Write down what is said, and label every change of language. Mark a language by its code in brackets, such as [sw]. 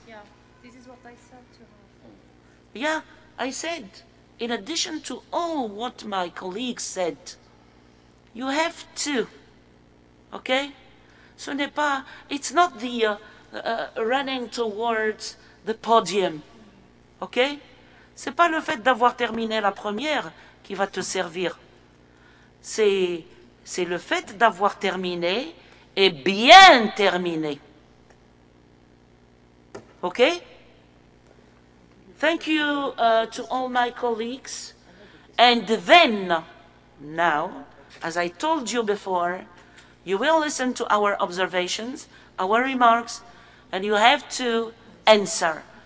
[en] Yeah, this is what I said to her. Yeah, I said, in addition to all what my colleagues said, you have to. Okay? So it's not the running towards the podium. Okay? [fr] C'est pas le fait d'avoir terminé la première qui va te servir. C'est le fait d'avoir terminé et bien terminé. [en] Okay? Thank you to all my colleagues. And then, now, as I told you before, you will listen to our observations, our remarks, and you have to answer.